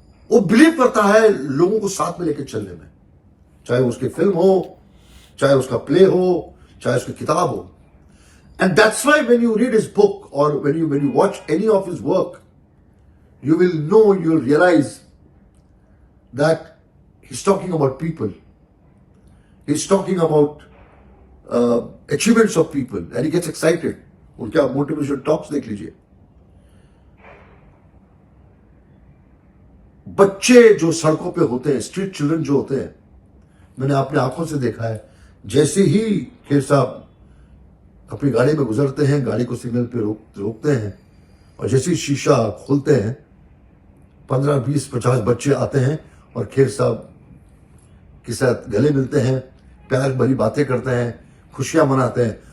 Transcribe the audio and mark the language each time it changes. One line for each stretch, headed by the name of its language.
Hindi: वो बिलीव करता है लोगों को साथ में लेके चलने में, चाहे उसकी फिल्म हो, चाहे उसका प्ले हो, चाहे उसकी किताब हो.
English: And that's why when you read his book और when you watch any of his work, you will know, you'll realize that he's talking about people. He's talking about achievements of people and he gets excited.
Hindi: उनका motivation talks देख लीजिए. बच्चे जो सड़कों पे होते हैं, स्ट्रीट चिल्ड्रन जो होते हैं, मैंने अपने आंखों से देखा है. जैसे ही खेर साहब अपनी गाड़ी में गुजरते हैं, गाड़ी को सिग्नल पे रोकते हैं, और जैसे ही शीशा खोलते हैं, 15, 20, 50 बच्चे आते हैं और खेर साहब के साथ गले मिलते हैं, प्यार भरी बातें करते हैं, खुशियां मनाते हैं.